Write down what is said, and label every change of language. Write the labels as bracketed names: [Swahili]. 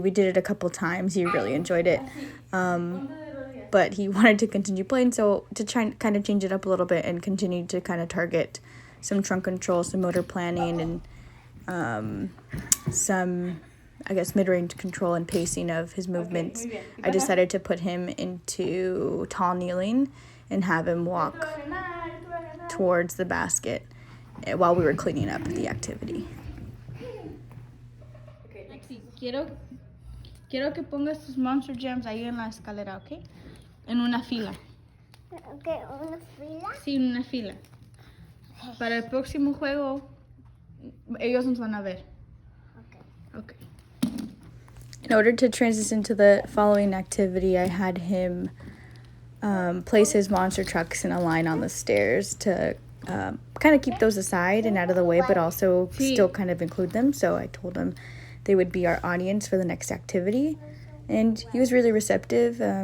[English] We did it a couple times. He really enjoyed it. But he wanted to continue playing, so to try and kind of change it up a little bit and continue to kind of target some trunk control, some motor planning, and some, I guess, mid-range control and pacing of his movements, I decided to put him into tall kneeling and have him walk towards the basket while we were cleaning up the activity. [Spanish] Okay, Lexi, quiero que pongas tus Monster Jams ahí en la escalera, ¿ok? En una fila. Okay, una fila. Sí, en una fila. Para el próximo juego, ellos nos van a ver. Okay. [English] In order to transition to the following activity, I had him place his monster trucks in a line on the stairs to kind of keep those aside and out of the way, but also still kind of include them. So I told him they would be our audience for the next activity, and he was really receptive.